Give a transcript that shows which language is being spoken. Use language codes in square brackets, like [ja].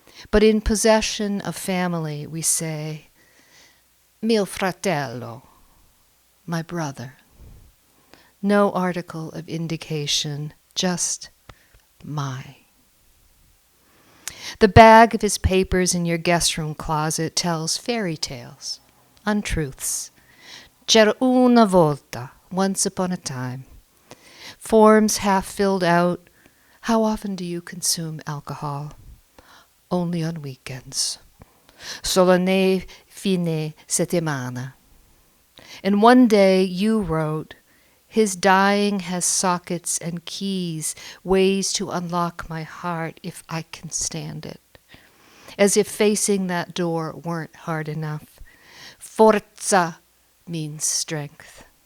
[en] But in possession of family we say [it] mio fratello, [en] my brother. No article of indication, just my. The bag of his papers in your guest room closet tells fairy tales, untruths. [it] C'era una volta, [en] once upon a time. Forms half filled out. How often do you consume alcohol? Only on weekends. [it] Solo nei fine settimana. [en] And one day you wrote, his dying has sockets and keys, ways to unlock my heart if I can stand it. As if facing that door weren't hard enough. Forza means strength.